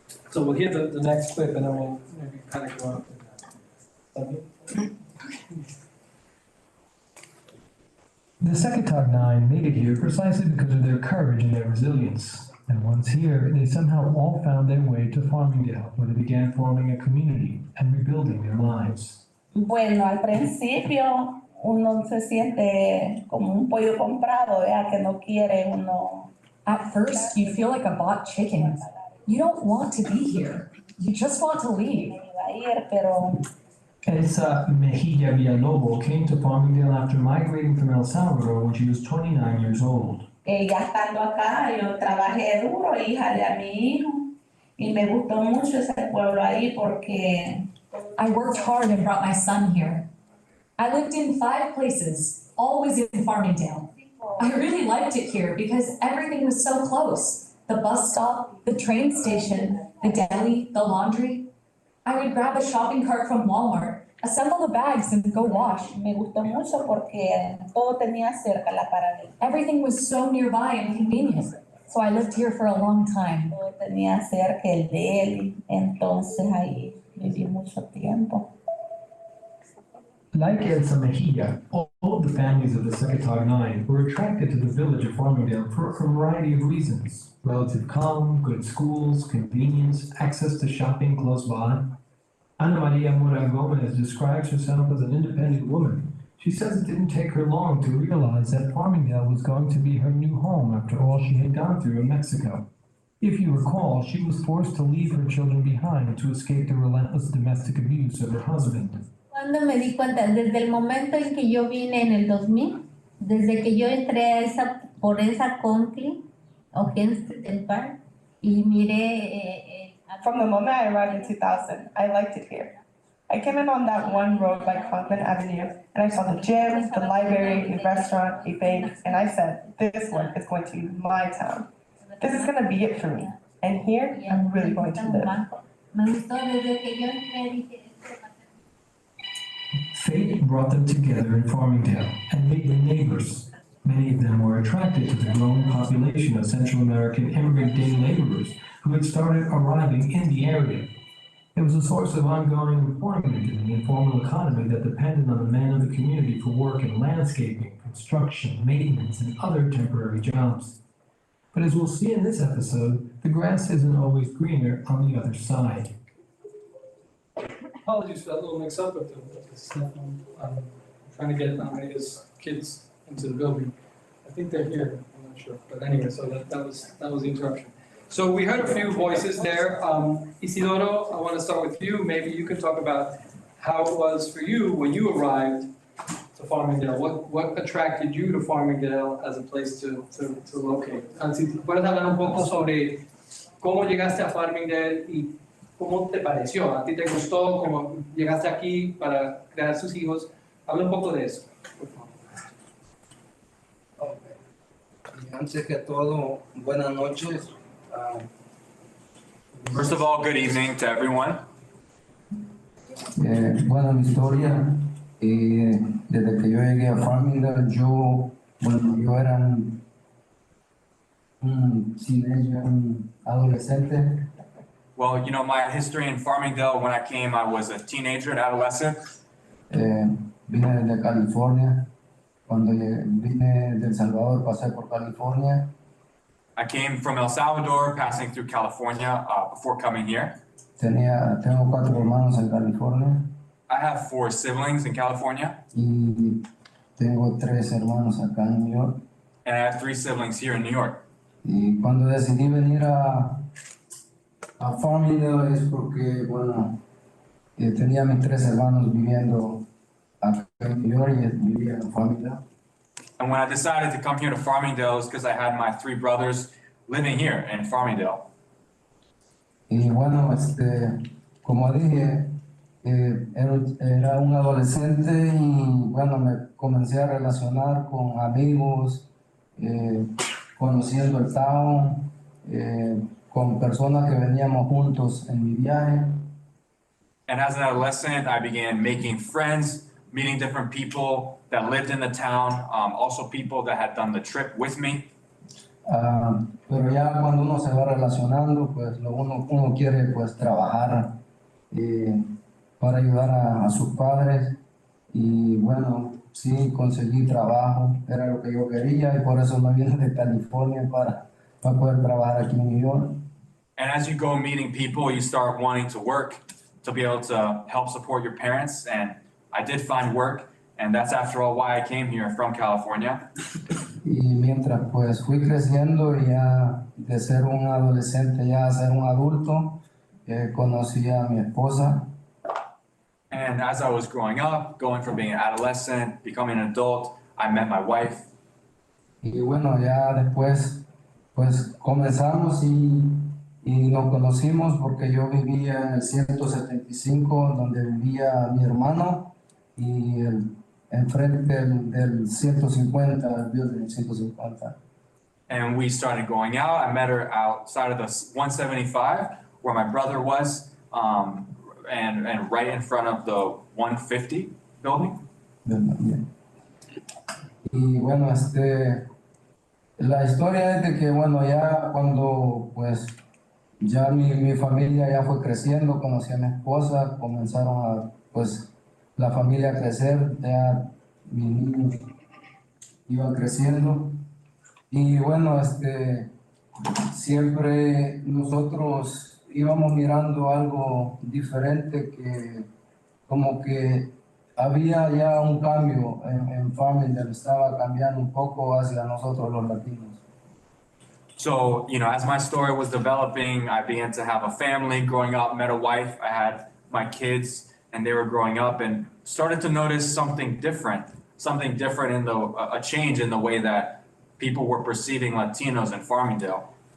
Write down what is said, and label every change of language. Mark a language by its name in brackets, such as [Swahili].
[English] So we'll hear the next clip and then we'll maybe kind of go on. The Secatogue Nine made it here precisely because of their courage and their resilience. And once here, they somehow all found their way to Farmingdale, where they began forming a community and rebuilding their lives. [Spanish] Bueno, al principio uno se siente como un pollo comprado, ¿verdad? Que no quiere uno. [English] At first, you feel like a bought chicken. You don't want to be here. You just want to leave. [Spanish] Pero [English] Elsa Mejia Villalobos came to Farmingdale after migrating from El Salvador when she was 29 years old. [Spanish] ya estando acá, yo trabajé duro, hija de a mi hijo, y me gustó mucho ese pueblo ahí porque [English] I worked hard and brought my son here. I lived in 5 places, always in Farmingdale. I really liked it here because everything was so close. The bus stop, the train station, the deli, the laundry. I would grab a shopping cart from Walmart, assemble the bags and go wash. [Spanish] me gustó mucho porque todo tenía cerca la paradera. [English] Everything was so nearby and convenient. So I lived here for a long time. [Spanish] Todo tenía cerca el deli, entonces ahí viví mucho tiempo. [English] Like Elsa Mejia, all of the families of the Secatogue Nine were attracted to the village of Farmingdale for a variety of reasons. Relative calm, good schools, convenience, access to shopping close by. Ana Maria Mora Gomez describes herself as an independent woman. She says it didn't take her long to realize that Farmingdale was going to be her new home after all she had gone through in Mexico. If you recall, she was forced to leave her children behind to escape the relentless domestic abuse of her husband. [Spanish] Cuando me di cuenta, desde el momento en que yo vine en el 2000, desde que yo entré a por esa country, o Hempstead Park, y miré. [English] From the moment I arrived in 2000, I liked it here. I came in on that one road by Conklin Avenue, and I saw the gym, the library, a restaurant, a bank, and I said, this one is going to be my town. This is going to be it for me. And here, I'm really going to live. [Spanish] Me gustó desde que yo entré, dije, [English] Fate brought them together in Farmingdale and made them neighbors. Many of them were attracted to the growing population of Central American immigrant day laborers who had started arriving in the area. It was a source of ongoing employment in the informal economy that depended on the men of the community for work in landscaping, construction, maintenance, and other temporary jobs. But as we'll see in this episode, the grass isn't always greener on the other side. Apologies for that little mix-up with the stuff. I'm trying to get Maria's kids into the building. I think they're here, I'm not sure. But anyway, so that was the interruption. So we heard a few voices there. Isidoro, I want to start with you. Maybe you can talk about how it was for you when you arrived to Farmingdale. What attracted you to Farmingdale as a place to locate? [Spanish] Si te puedes hablar un poco sobre cómo llegaste a Farmingdale y cómo te pareció. ¿A ti te gustó? ¿Cómo llegaste aquí para crear sus hijos? Habla un poco de eso, por favor. Antes que todo, buenas noches. [English] First of all, good evening to everyone. [Spanish] Bueno, mi historia, desde que yo llegué a Farmingdale, yo era un teenager, un adolescente. [English] Well, you know, my history in Farmingdale, when I came, I was a teenager, an adolescent. [Spanish] Vine de California. Cuando vine de El Salvador, pasé por California. [English] I came from El Salvador, passing through California before coming here. [Spanish] Tengo 4 hermanos en California. [English] I have 4 siblings in California, [Spanish] y tengo 3 hermanos acá en New York. [English] and I have 3 siblings here in New York. [Spanish] Y cuando decidí venir a Farmingdale es porque, bueno, tenía mis 3 hermanos viviendo acá en New York y vivía en Farmingdale. [English] And when I decided to come here to Farmingdale, it's because I had my 3 brothers living here in Farmingdale. [Spanish] Y bueno, como dije, era un adolescente y bueno, me comencé a relacionar con amigos, conociendo el town, con personas que veníamos juntos en mi viaje. [English] And as an adolescent, I began making friends, meeting different people that lived in the town, also people that had done the trip with me. [Spanish] Pero ya cuando uno se va relacionando, pues uno quiere pues trabajar para ayudar a sus padres y bueno, sí conseguí trabajo, era lo que yo quería y por eso me vine de California para poder trabajar aquí en New York. [English] And as you go meeting people, you start wanting to work to be able to help support your parents. And I did find work, and that's after all why I came here from California. [Spanish] Y mientras pues fui creciendo y ya de ser un adolescente ya a ser un adulto, conocí a mi esposa. [English] And as I was growing up, going from being an adolescent, becoming an adult, I met my wife. [Spanish] Y bueno, ya después pues comenzamos y nos conocimos porque yo vivía en el 175 donde vivía mi hermano y enfrente del 150, el building 150. [English] And we started going out. I met her outside of the 175 where my brother was, and right in front of the 150 building. [Spanish] Y bueno, la historia es de que bueno, ya cuando pues ya mi familia ya fue creciendo, conocí a mi esposa, comenzaron a pues la familia a crecer, ya mis niños iban creciendo y bueno, siempre nosotros íbamos mirando algo diferente que como que había ya un cambio en Farmingdale, estaba cambiando un poco hacia nosotros los latinos. [English] So, as my story was developing, I began to have a family growing up, met a wife, I had my kids, and they were growing up and started to notice something different in a change in the way that people were perceiving Latinos in Farmingdale.